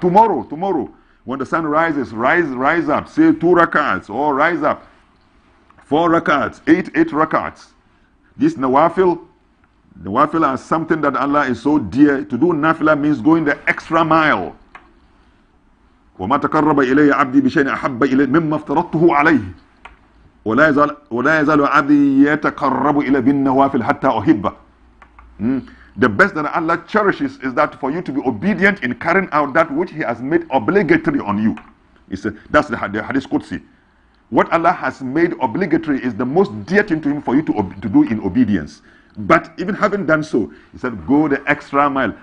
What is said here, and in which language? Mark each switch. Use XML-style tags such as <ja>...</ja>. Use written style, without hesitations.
<en>Tomorrow, when the sun rises, rise up. Say 2 rakats, or rise up. 4 rakats, 8 rakats. This nawafil are something that Allah is so dear. To do nafila means going the extra mile.</en> <ar>وما تقرب إلي عبدي بشيء أحب إلي مما افترضته عليه ولا يزال عبدي يتقرب إلي بالنوافل حتى أحبه.</ar> <en>The best that Allah cherishes is that for you to be obedient in carrying out that which He has made obligatory on you. That's the Hadith Qudsi. What Allah has made obligatory is the most dear thing to Him for you to do in obedience. But even having done so, He said, go the extra mile.</en>